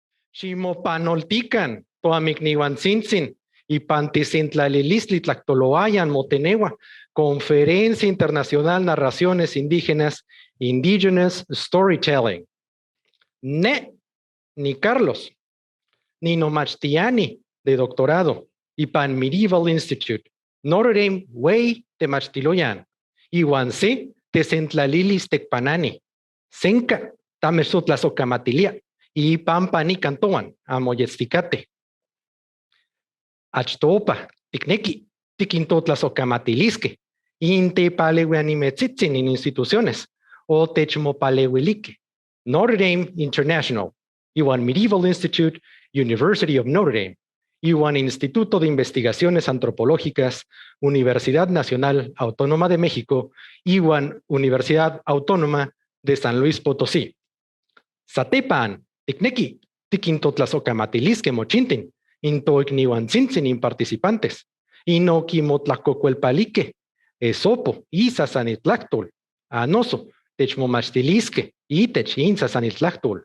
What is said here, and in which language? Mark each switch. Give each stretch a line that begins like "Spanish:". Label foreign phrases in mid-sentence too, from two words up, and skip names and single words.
Nahuatl languages: Ximopanoltican, toamicniuantzintzin, ipantisintlalilistli tlactoloayan motenewa, Conferencia Internacional Narraciones Indígenas, Indigenous Storytelling. Ni Carlos, ni Nomachtiani
Spanish: de doctorado,
Nahuatl languages: Ipan Medieval Institute, Notre Dame Way de Machtiloyan, Iwanse de Centlalilis Tecpanani, Senca, Tamesutlasocamatilia, y Pampani Cantoan, Amoyesticate. Achtopa, Ticnequi, Tiquintotlasocamatilisque, Inte Palehuanimetzitzin
Spanish: en instituciones,
Nahuatl languages: o Techmopalewilique, Notre Dame International, Iwan Medieval Institute, University of Notre Dame, Iwan Instituto de Investigaciones Antropológicas, Universidad Nacional Autónoma de México, Iwan Universidad Autónoma de San Luis Potosí. Satepan, Ticnequi, Tiquintotlasocamatilisque mochintin, Intoicniuantzintzin in participantes, Inoquimotlacocuelpalique, Esopo, Isasanitlachtol, Anoso, Techmomachtilisque, Itech, Insasanitlactol.